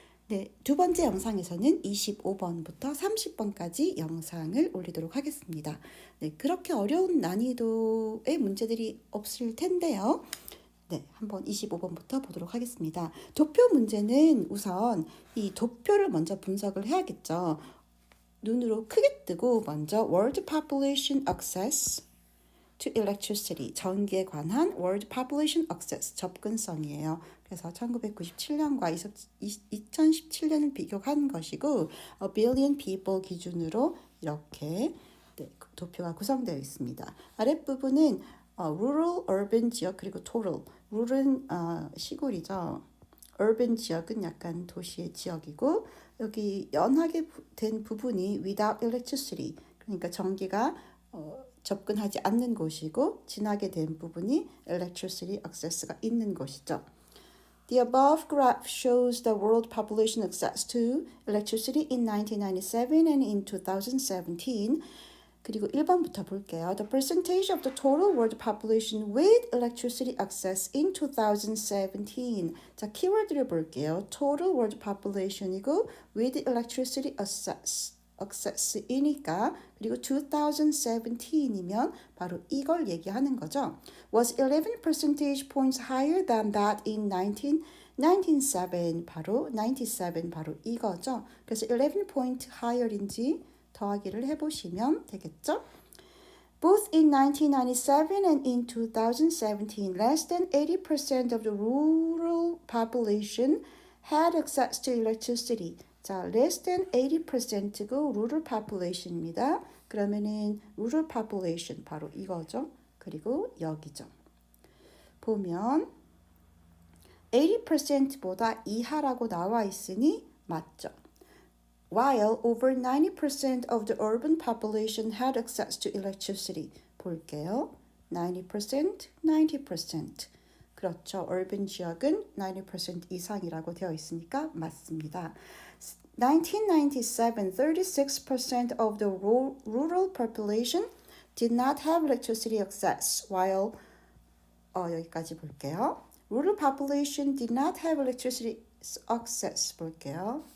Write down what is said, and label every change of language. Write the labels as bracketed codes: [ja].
[ko] 네, 두 번째 영상에서는 25번부터 30번까지 영상을 올리도록 하겠습니다. 네, 그렇게 어려운 난이도의 문제들이 없을 텐데요. 네, 한번 25번부터 보도록 하겠습니다. 도표 문제는 우선 이 도표를 먼저 분석을 해야겠죠. 눈으로 크게 뜨고 먼저 World Population Access to Electricity, 전기에 관한 World Population Access, 접근성이에요. 그래서 1997년과 2017년을 비교한 것이고 A billion people 기준으로 이렇게 도표가 구성되어 있습니다. 아랫부분은 rural, urban 지역 그리고 total. rural은 시골이죠. urban 지역은 약간 도시의 지역이고 여기 연하게 된 부분이 without electricity, 그러니까 전기가 접근하지 않는 곳이고 진하게 된 부분이 electricity access가 있는 곳이죠. [en] The above graph shows the world population access to electricity in 1997 and in 2017. [ko] 그리고 1번부터 볼게요. [en] The percentage of the total world population with electricity access in 2017. [ko] 자, 키워드를 볼게요. Total world population이고 with electricity access이니까 그리고 2017이면 바로 이걸 얘기하는 거죠. [en] Was 11 percentage points higher than that in 1997. [ko] 바로 97 바로 이거죠. 그래서 11 point higher인지 더하기를 해보시면 되겠죠. [en] Both in 1997 and in 2017, less than 80% of the rural population had access to electricity. [ko] 자, less than 80%고 rural population입니다. 그러면은 rural population 바로 이거죠. 그리고 여기죠. 보면 80%보다 이하라고 나와 있으니 맞죠. [en] While over 90% of the urban population had access to electricity. [ko] 볼게요. 90%, 90%. 그렇죠. urban 지역은 90% 이상이라고 되어 있으니까 맞습니다. [en] 1997, 36% of the rural population did not have electricity access, while [ko] 여기까지 볼게요. [en] Rural population did not have electricity access [ko] 볼게요.